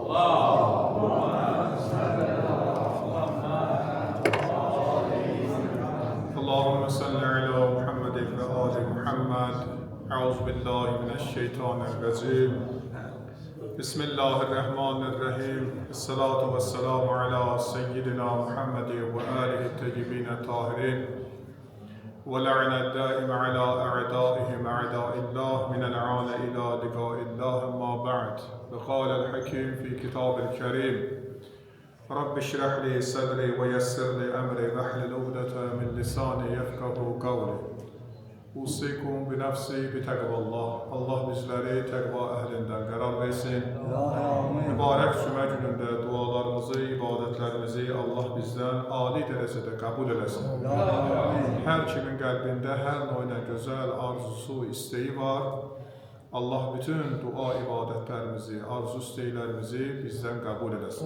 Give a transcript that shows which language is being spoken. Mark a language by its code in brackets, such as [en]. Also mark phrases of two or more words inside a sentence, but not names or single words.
[ar] اللهم صل على محمد وآل محمد. أعوذ بالله من الشيطان الرجيم. بسم الله الرحمن الرحيم. الصلاة والسلام على سيدنا محمد وآله الطيبين الطاهرين. ولعن الدائم على أعدائهم أعداء الله من العان إلى لقاء الله ما بعد وقال الحكيم في كتاب الكريم رب اشرح لي صدري ويسر لي أمري واحلل عقدة من لساني يفقهوا قولي أوصيكم بنفسي بتقوى الله. [az] Allah bizleri təqva əhlindən qərar versin. Mübarək cümə günündə dualarımızı, ibadətlərimizi Allah bizdən ali dərəcədə qəbul eləsin. Hər kimin qəlbində hər növ gözəl arzusu, istəyi var. Allah bütün dua ibadətlərimizi, arzu istəklərimizi bizdən qəbul eləsin.